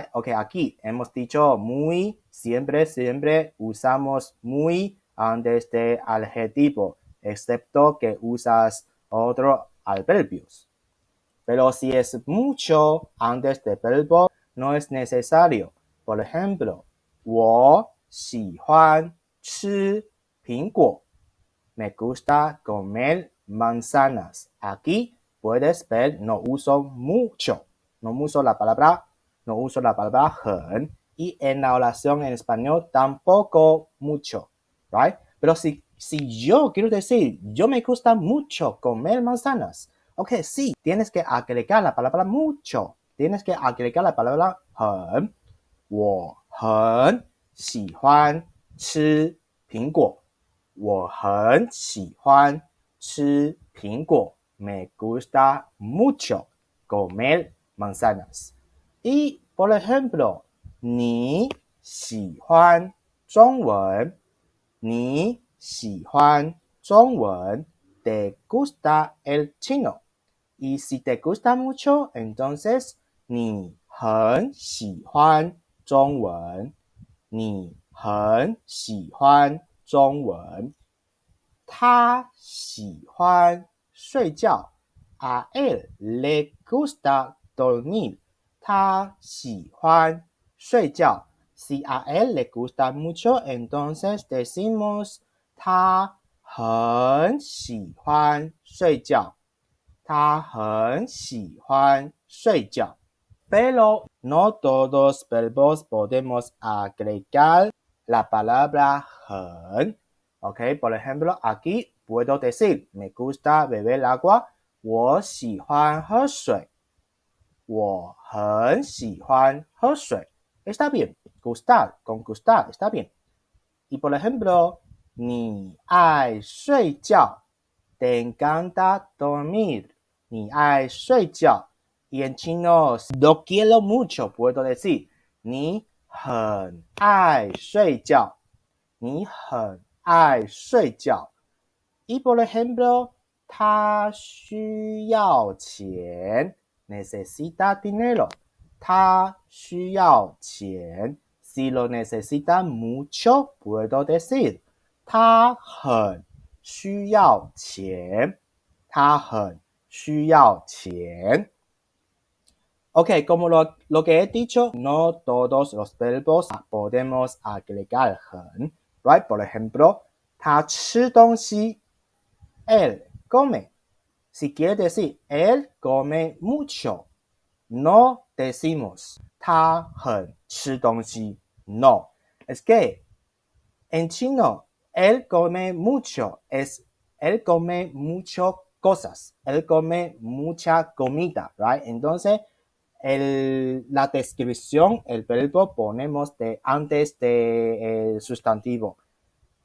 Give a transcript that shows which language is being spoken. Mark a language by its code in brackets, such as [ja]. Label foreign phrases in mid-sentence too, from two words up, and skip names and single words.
[es] Ok, aquí hemos dicho muy, siempre usamos muy antes de adjetivo, excepto que usas otros adverbios. Pero si es mucho antes de verbo, no es necesario. Por ejemplo, [zh] 我喜欢吃苹果. [es] Me gusta comer manzanas. Aquí puedes ver, no uso mucho. No uso la palabra 很, y en la oración en español tampoco mucho, right? Pero si yo quiero decir, yo me gusta mucho comer manzanas, ok, sí, tienes que agregar la palabra mucho, tienes que agregar la palabra 很, [zh] 我很喜欢吃苹果，我很喜欢吃苹果， [es] me gusta mucho comer manzanas. Y, por ejemplo, [zh] 你喜欢中文，你喜欢中文 [es] te gusta el chino. Y si te gusta mucho, entonces [zh] 你很喜欢中文，你很喜欢中文。他喜欢睡觉 [es] a él le gusta dormir. [zh] 他喜欢睡觉. [es] Si a él le gusta mucho, entonces decimos [zh] 他很喜欢睡觉。他很喜欢睡觉。 [es] Pero no todos verbos podemos agregar la palabra 很. Ok, por ejemplo, aquí puedo decir, me gusta beber agua, [zh] 我喜欢喝水。我很喜欢喝水。 [es] Está bien, gustar, con gustar, está bien. Y por ejemplo, [zh] 你爱睡觉 [es] te encanta dormir. [zh] 你爱睡觉 [es] y en chino, lo quiero mucho, puedo decir, [zh] 你很爱睡觉。你很爱睡觉。 [es] Y por ejemplo, [zh] 他需要钱 [es] necesita dinero. [zh] 他需要钱 [es] si lo necesita mucho, puedo decir, [zh] 他很需要钱。他很需要钱。 [es] Ok, como lo que he dicho, no todos los verbos podemos agregar 很 right? Por ejemplo, [zh] 他吃东西 [es] él come. Si quiere decir él come mucho, no decimos [zh] 他很吃东西 [es] no. Es que en chino, él come mucho es él come mucho cosas, él come mucha comida, right? Entonces, la descripción, el verbo ponemos antes del sustantivo.